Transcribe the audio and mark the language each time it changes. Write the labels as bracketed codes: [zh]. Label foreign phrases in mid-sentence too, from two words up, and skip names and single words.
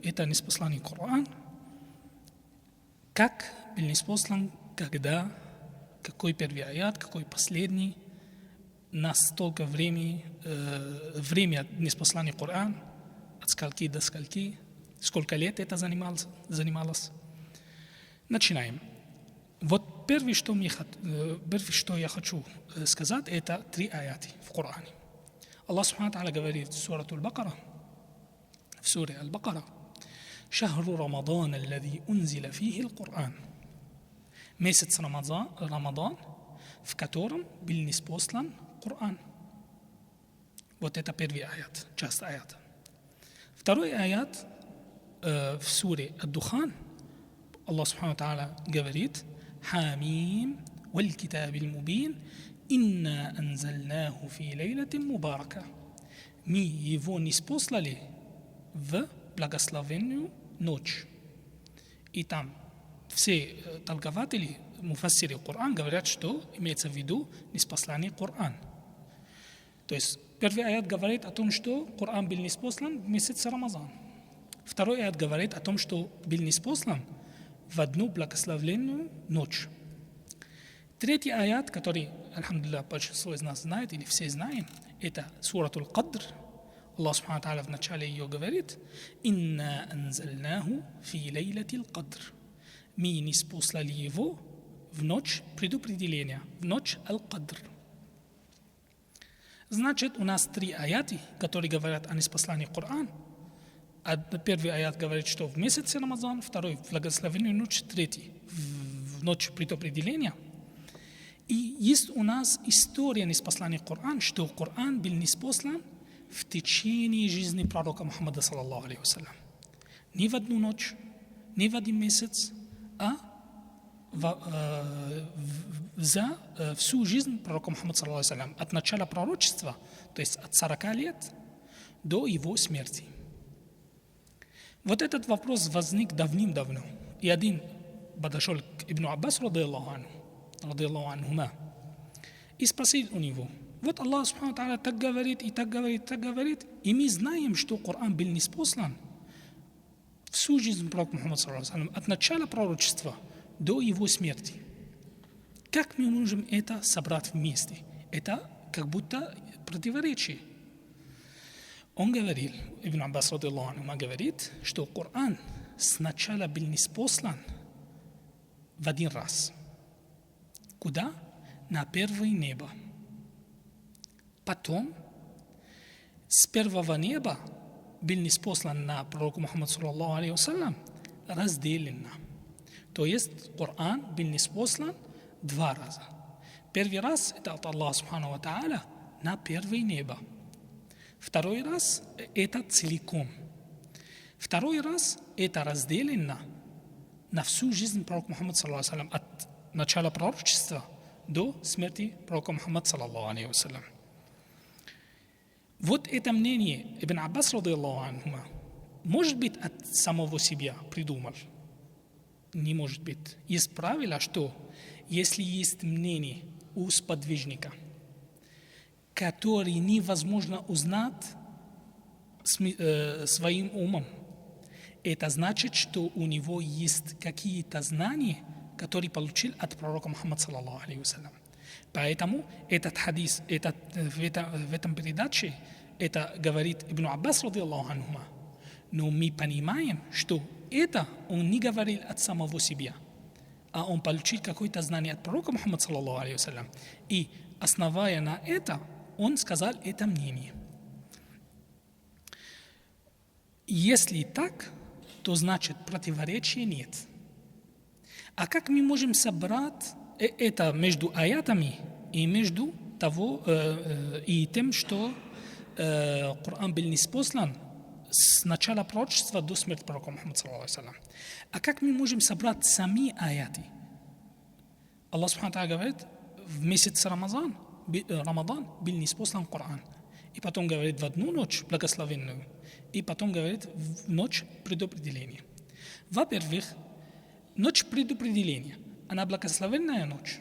[ru] Это ниспосланный Коран. Как был ниспослан, когда, какой первый аят, какой последний, настолько время ниспослания Коран, от скольки до скольки, сколько лет это занималось. Начинаем. Вот первое, что я хочу сказать, это 3 аяты в Коране. Аллах [ar] سبحانه وتعالى [ru] говорит в суре Аль-Бакара: [ar] «شهر رمضان الذي أنزل فيه القرآن». [ru] Месяц Рамадан, в котором был ниспослан Коран. Вот это первый аят, часть аята. Второй аят в суре Ад-Духан. Аллах [ar] سبحانه وتعالى [ru] говорит: [ar] «حم والكتاب المبين إنا أنزلناه في ليلة مباركة». [ru] Мы его ниспослали в благословенную ночь. И там все толкователи, муфассири Коран говорят, что имеется в виду ниспослание Коран. То есть первый аят говорит о том, что Коран был ниспослан в месяц Рамазан. Второй аят говорит о том, что был ниспослан в одну благословенную ночь. Третий аят, который, альхамдулилlah, большинство из нас знает, или все знаем, это суратул Кадр. Аллах [ar] سبحانه وتعالى [ru] в начале ее говорит: [ar] «إنا أنزلناه في ليلة القدر». [ru] Мы ниспослали его в ночь предопределения, в ночь Аль-Кадр. Значит, у нас 3 аяты, которые говорят о ниспослании Корана. Первый аят говорит, что в месяц Рамазан, второй в благословенную ночь, третий в ночь предопределения. И есть у нас история ниспослания Корана, что Коран был ниспослан в течение жизни пророка Мухаммада, [ar] صلى الله عليه وسلم. [ru] Не в одну ночь, не в один месяц, а за всю жизнь пророка Мухаммада, [ar] صلى الله عليه وسلم, [ru] от начала пророчества, то есть от 40 лет до его смерти. Вот этот вопрос возник давным-давно. И один подошел к Ибн Аббас, [ar] رضي الله عنهما, [ru] и спросил у него: вот Аллах [ar] سبحانه وتعالى [ru] так говорит, и так говорит, и так говорит, и мы знаем, что Коран был ниспослан всю жизнь пророка Мухаммада, [ar] صلى الله عليه وسلم, [ru] от начала пророчества до его смерти. Как мы можем это собрать вместе? Это как будто противоречие. Он говорил, Ибн Аббас [ar] رضي الله عنه [ru] говорит, что Коран сначала был ниспослан в один раз. Куда? На первое небо. Потом с первого неба был ниспослан на пророка Мухаммада, [ar] صلى الله عليه وسلم, [ru] разделенно. То есть Коран был ниспослан 2 раза. Первый раз это от Аллаха [ar] سبحانه وتعالى [ru] на первое небо. Второй раз это целиком. Второй раз это разделено на всю жизнь пророка Мухаммада, [ar] صلى الله عليه وسلم, [ru] от начала пророчества до смерти пророка Мухаммада, [ar] صلى الله عليه وسلم. [ru] Вот это мнение Ибн Аббас, [ar] رضي الله عنه, [ru] может быть, от самого себя придумал? Не может быть. Есть правило, что если есть мнение у сподвижника, которое невозможно узнать своим умом, это значит, что у него есть какие-то знания, который получил от пророка Мухаммада [ar] صلى الله عليه وسلم. [ru] Поэтому этот хадис, в этом передаче, это говорит Ибн Аббас, [ar] رضي الله عنهما. [ru] Но мы понимаем, что это он не говорил от самого себя, а он получил какое-то знание от пророка Мухаммада [ar] صلى الله عليه وسلم. [ru] И основывая на это, он сказал это мнение. Если так, то значит противоречия нет. А как мы можем собрать это между аятами и между и тем, что Коран был ниспослан с начала пророчества до смерти пророка Мухаммада [ar] صلى الله عليه وسلم? [ru] А как мы можем собрать сами аяты? Аллах [ar] سبحانه تعالى [ru] говорит, в месяц Рамадан был ниспослан Коран. И потом говорит в одну ночь благословенную, и потом говорит в ночь предопределения. Во-первых, ночь предопределения, она благословенная ночь?